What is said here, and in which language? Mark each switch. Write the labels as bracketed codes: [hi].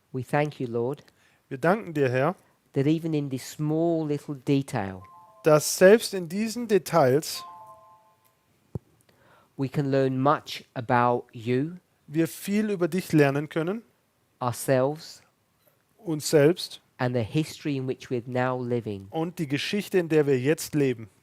[en] We thank you, Lord, [de] Wir danken dir, Herr, [en] that even in this small little detail, [de] dass selbst in diesen Details [en] we can learn much about you, [de] wir viel über dich lernen können, [en] ourselves, [de] uns selbst [en] and the history in which we're now living. [de] und die Geschichte, in der wir jetzt leben.